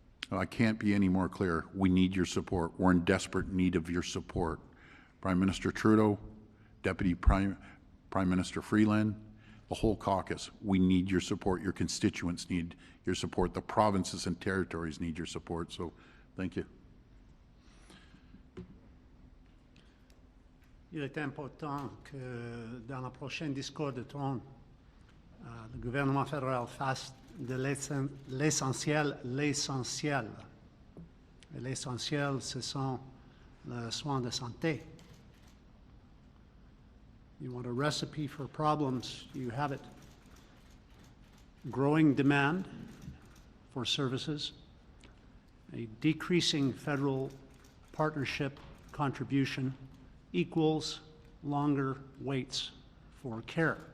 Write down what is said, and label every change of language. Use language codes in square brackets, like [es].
[en] I can't be any more clear. We need your support. We're in desperate need of your support. Prime Minister Trudeau, Deputy Prime Minister Freeland, the whole caucus, we need your support. Your constituents need your support. The provinces and territories need your support. So thank you. [fr] Il est important que dans le prochain discours de trône, le gouvernement fédéral fasse de l'essentiel l'essentiel. Et l'essentiel, ce sont les soins de santé. [en] You want a recipe for problems, you have it. Growing demand for services, a decreasing federal partnership contribution equals longer waits for care.